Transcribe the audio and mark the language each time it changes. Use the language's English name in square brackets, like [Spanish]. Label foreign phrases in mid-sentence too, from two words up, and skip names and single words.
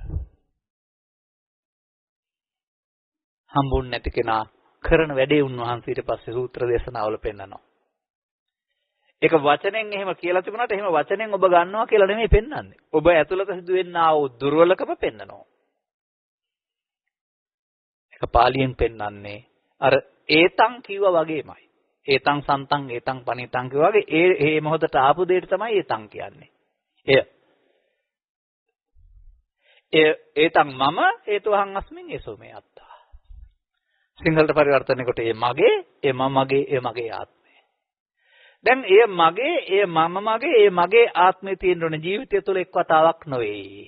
[Sinhala] හම්බුන්නේ නැති කෙනා කරන වැඩේ උන්වහන්සේ ඊට පස්සේ සූත්‍ර දේශනාවල පෙන්නනවා. ඒක වචනෙන් එහෙම කියලා තිබුණාට එහෙම වචනෙන් ඔබ ගන්නවා කියලා නෙමෙයි පෙන්වන්නේ. ඔබ ඇතුළත සිදුවෙනා වූ දුර්වලකම පෙන්නනවා. ඒක පාලියෙන් පෙන්වන්නේ අර ඒතං කිව්වා වගේමයි. [Pali] ඒතං සන්තං ඒතං පනිතං [Sinhala] කිව්වා වගේ ඒ මොහොතට ආපු දෙයට තමයි ඒතං කියන්නේ. [Pali] ඒතං මම හේතුවහං අස්මින් ඒසෝ මේ අත්තා. [Sinhala] සිංහලට පරිවර්තනය කොට ඒ මගේ, ඒ මම මගේ, ඒ මගේ ආත්මය. දැන් ඒ මගේ, ඒ මම මගේ, ඒ මගේ ආත්මය තියෙන ඕනේ ජීවිතය තුළ එක් වතාවක් නෙවෙයි.